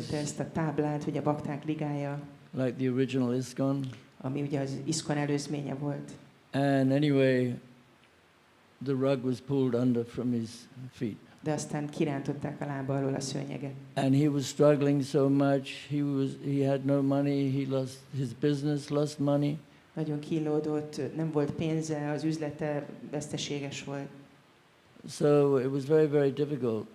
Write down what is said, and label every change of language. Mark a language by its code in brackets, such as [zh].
[hu] kitette ezt a táblát, hogy a bakták ligája, [en] like the original ISKCON. [hu] ami ugye az ISKCON előzménye volt. [en] And anyway, the rug was pulled under from his feet. [hu] De aztán kirántották a lába alól a szőnyeget. [en] And he was struggling so much. He had no money. He lost his business, lost money. [hu] Nagyon kínlódott, nem volt pénze, az üzlete veszteséges volt. [en] So it was very, very difficult.